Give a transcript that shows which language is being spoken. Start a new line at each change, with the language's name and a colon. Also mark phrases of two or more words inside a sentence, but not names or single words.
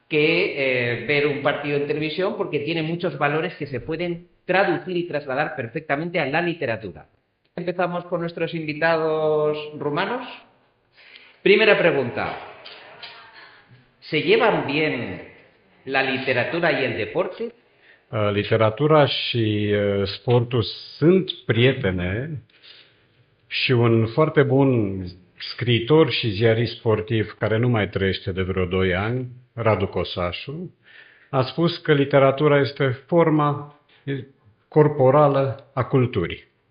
Spanish: que ver un partido en televisión, porque tiene muchos valores que se pueden traducir y trasladar perfectamente a la literatura. Empezamos con nuestros invitados rumanos. Primera pregunta. ¿Se llevan bien la literatura y el deporte?
Romanian: Literatura și sportul sunt prietene și un foarte bun scriitor și ziarist sportiv care nu mai trăiește de vreo 2 ani, Radu Cosașu, a spus că literatura este forma corporală a culturii.